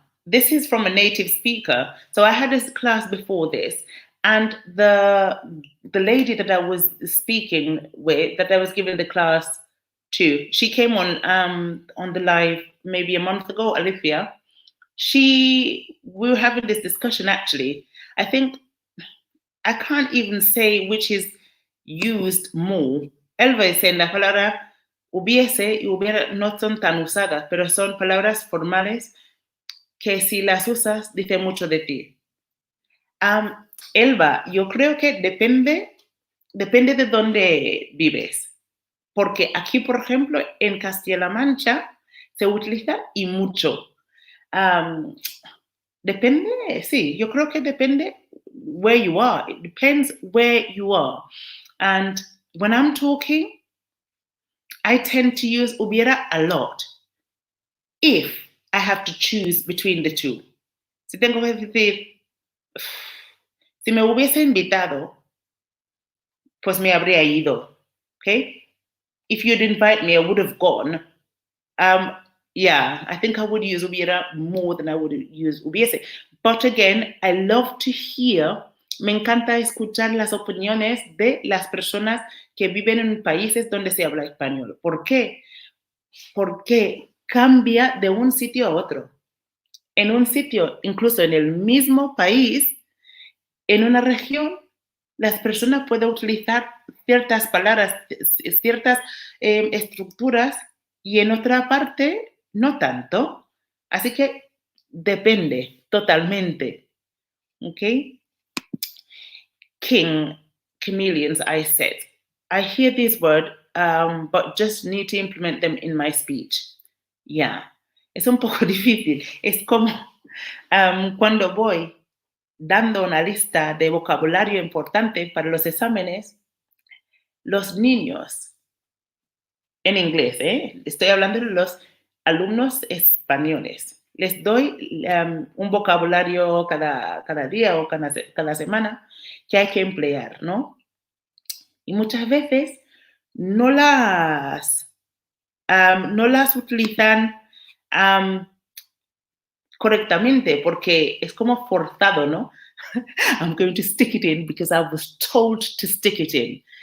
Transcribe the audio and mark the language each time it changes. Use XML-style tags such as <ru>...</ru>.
<en>This is from a native speaker. So I had this class before this, and the lady that I was speaking with, that I was giving the class to, she came on the live maybe a month ago, Alithia. We were having this discussion actually. I think I can't even say which is used more.</en> <es>Elva dice, la palabra hubiese y hubiera no son tan usadas, pero son palabras formales que si las usas dice mucho de ti. Elba, yo creo que depende de dónde vives. Porque aquí, por ejemplo, en Castilla-La Mancha se utiliza y mucho. Depende, sí, yo creo que depende</es> <en>where you are. It depends where you are. And when I'm talking, I tend to use hubiera a lot if I have to choose between the two.</en> <es>Si tengo que decir, si me hubiese invitado, pues me habría ido, okay?</es> <en>If you'd invite me, I would have gone. Yeah, I think I would use hubiera more than I would use hubiese. But again, I love to hear,</en> <es>me encanta escuchar las opiniones de las personas que viven en países donde se habla español. ¿Por qué? Porque cambia de un sitio a otro. En un sitio, incluso en el mismo país, en una región, las personas pueden utilizar ciertas palabras, ciertas estructuras, y en otra parte no tanto. Así que depende totalmente. Okay?</es> <en>Chameleons, I said. I hear this word, but just need to implement them in my speech.</en> <es>Yeah. Es un poco difícil. Es como cuando voy dando una lista de vocabulario importante para los exámenes, los niños, en inglés, estoy hablando de los alumnos españoles, les doy un vocabulario cada día o cada semana que hay que emplear, ¿no? Y muchas veces no las utilizan correctamente porque es como forzado, ¿no?</es> <en>I'm going to stick it in because I was told to stick it in.</en>